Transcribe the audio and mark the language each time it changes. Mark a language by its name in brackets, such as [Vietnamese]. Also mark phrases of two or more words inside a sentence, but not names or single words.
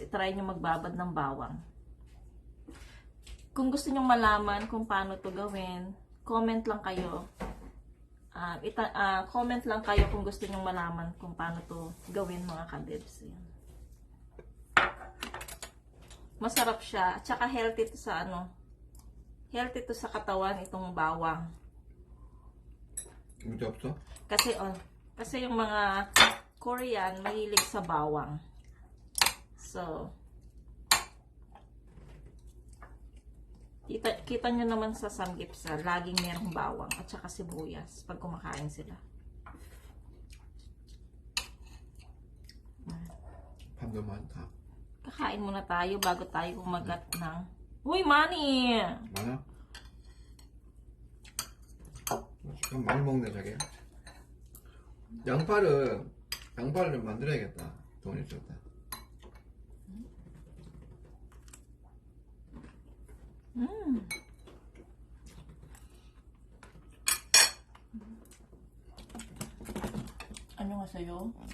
[Filipino] I-try nyo magbabad ng bawang. Kung gusto nyo malaman kung paano to gawin, comment lang kayo. Comment lang kayo kung gusto nyo malaman kung paano to gawin mga kabebs. Yan. Masarap siya. At saka healthy to sa Healthy to sa katawan itong bawang. [Korean] 문제 없어? [Filipino] Kasi yung mga Korean mahilig sa bawang. So, kita nyo naman sa samgyeopsal, laging merong bawang at saka sibuyas pag kumakain sila. [Korean] 밥도 많다. [Filipino] Kakain muna tayo bago tayo kumagat ng... Uy, Manny! [Korean] 많아? 그럼 많이 먹네 자기. 양파를 만들어야겠다. 돈이 있었다. 안녕하세요.